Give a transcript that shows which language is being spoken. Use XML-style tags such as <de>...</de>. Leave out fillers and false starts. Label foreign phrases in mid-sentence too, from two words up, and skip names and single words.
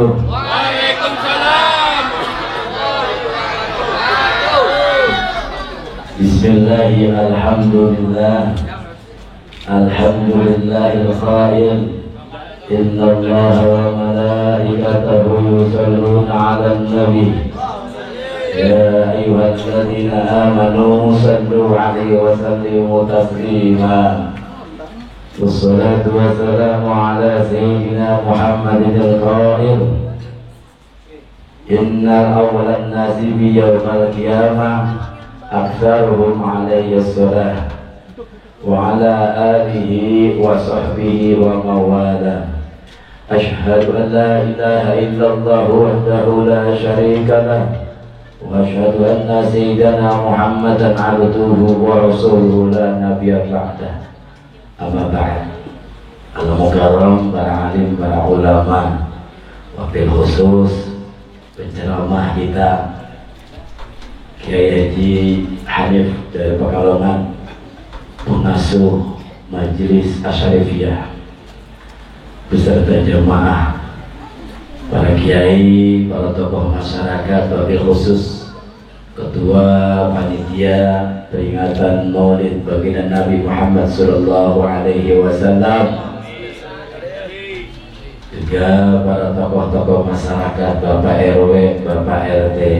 <ar>Waalaikumsalam. بسم الله الحمد لله. الحمد لله الخير. إن الله وملائكته يصلون على النبي. يا أيها الذين آمنوا صلوا عليه وسلموا تسليما. والصلاة والسلام على سيدنا محمد القائل. إن أولى الناس بي يوم القيامة أكثرهم عليه صلاة وعلى آله وصحبه ومن والاه. أشهد أن لا إله إلا الله وحده لا شريك له وأشهد أن سيدنا محمدا عبده ورسوله لا نبي بعده. أما بعد.</ar> <id>Al-mukarram, para alim, para ulama,</id> <ar>وبالخصوص</ar> <id>penceramah kita Kiai Haji Hanif dari Pekalongan, pengasuh Majelis Asyarifiyah beserta jemaah, para kiai, para tokoh masyarakat,</id> <ar>وبالخصوص</ar> <id>Ketua Panitia Peringatan Maulid Baginda Nabi Muhammad</id> <ar>صلى الله عليه وسلم,</ar> <id>juga para tokoh-tokoh masyarakat, Bapak RW, Bapak RT.</id>